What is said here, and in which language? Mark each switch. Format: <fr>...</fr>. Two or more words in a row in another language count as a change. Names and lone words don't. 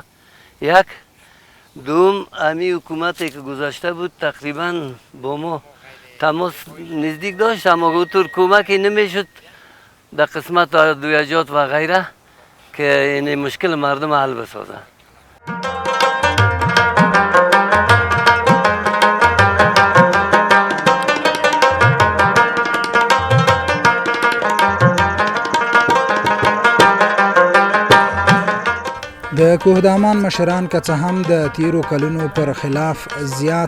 <fa>یک دوم امی حکومتی که گذاشته بود تقریبا با ما تماس نزدیک داشت اما اونطور کمکی نمیشد در قسمت ادویجات و غیره که این مشکل مردم حل بسازه.</fa> <ps>د کوهدامان مشران که څه هم د تیرو کلونو پر خلاف زیات</ps>